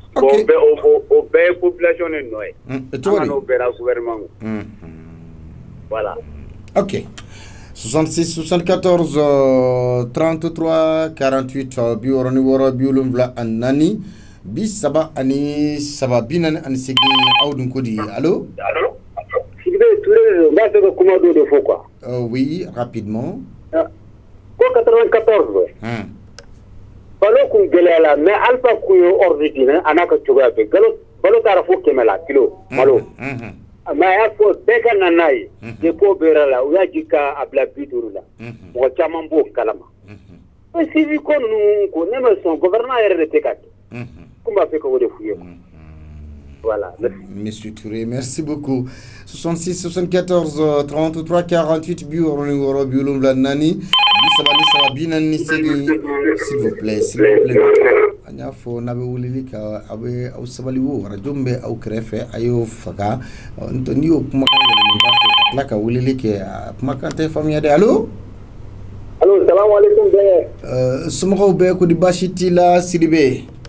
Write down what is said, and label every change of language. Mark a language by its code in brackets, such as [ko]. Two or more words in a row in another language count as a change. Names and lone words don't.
[bm] Bon o bɛɛ ye population de nɔ ye. An ka n'o bɛɛ la gouvernement ko. [fr] Voilà. Ok. [bm] 66 74 33 48 biwɔrɔ ni wɔɔrɔ 74 ani 37 48 aw dun ko di allo. [fr] On va faire comment de faux quoi. Oui, rapidement. Quoi 94. [bm] Balo kun gɛlɛya la mais alpha kun ye ordinaire ana ka cogoya bɛɛ balo taara fo 100 la kilo malo. Mais a y'a fɔ bɛɛ ka na n'a ye dépôt bɛɛ la u y'a ji ka a bila 50 la mɔgɔ caman b'o kalama. Sivi ko ninnu ko ne ma sɔn gouvernement yɛrɛ de tɛ ka kɛ. Ko n b'a fɛ ka o de f'u ye quoi. [fr] Voilà. Monsieur Touré, merci beaucoup. [bm] 66 74 33 48 biwɔrɔ biwolonwula naani 37 48 [fr] s'il vous plaît. [bm] An y'a fɔ n'a bɛ weleli kɛ a bɛ aw sabali o radio min bɛ aw kɛrɛfɛ a y'o faga n'i y'o kumakan yɛlɛma ka tila ka weleli kɛ a kumakan tɛ faamuya dɛ allo. Allo [ar] السلام عليكم [bm] bɛɛ. Somɔgɔw bɛɛ kodi baasi t'i la Sidibe.